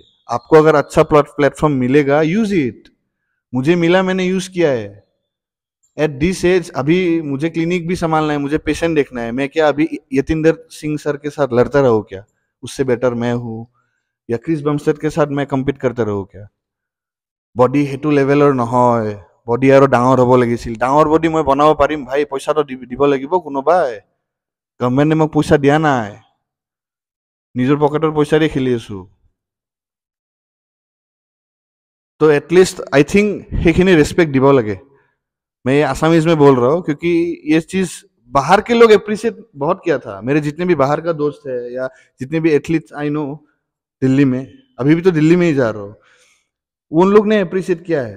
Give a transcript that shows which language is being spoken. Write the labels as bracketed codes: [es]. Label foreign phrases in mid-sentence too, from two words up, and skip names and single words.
[hi] आपको अगर अच्छा प्लेटफॉर्म मिलेगा, [en] use it. [hi] मुझे मिला, मैंने यूज किया है। [en] at this age [hi] अभी मुझे क्लिनिक भी संभालना है, मुझे पेशेंट देखना है। मैं क्या अभी यतिंदर सिंह सर के साथ लड़ता रहूं क्या? उससे बेटर मैं हूं? या क्रिस बमस्टेड के साथ मैं कम्पिट करते रहूं क्या? [as] বডি সেইটো লেভেলৰ নহয়। বডি আৰু ডাঙৰ হ'ব লাগিছিল। ডাঙৰ বডি মই বনাব পাৰিম ভাই, পইচাটো দিব লাগিব কোনোবাই। গভৰ্ণমেণ্টে মোক পইচা দিয়া নাই, নিজৰ পকেটৰ পইচা দি খেলি আছো। तो [en] at least I think [as] সেইখিনি ৰেস্পেক্ট দিব লাগে। [hi] मैं ये आसामीज में बोल रहा हूँ क्योंकि ये चीज बाहर के लोग अप्रिशिएट बहुत किया था। मेरे जितने भी बाहर का दोस्त है या जितने भी एथलीट्स [en] I know [hi] दिल्ली में, अभी भी तो दिल्ली में ही जा रहा हूँ, उन लोग ने अप्रिशिएट किया है।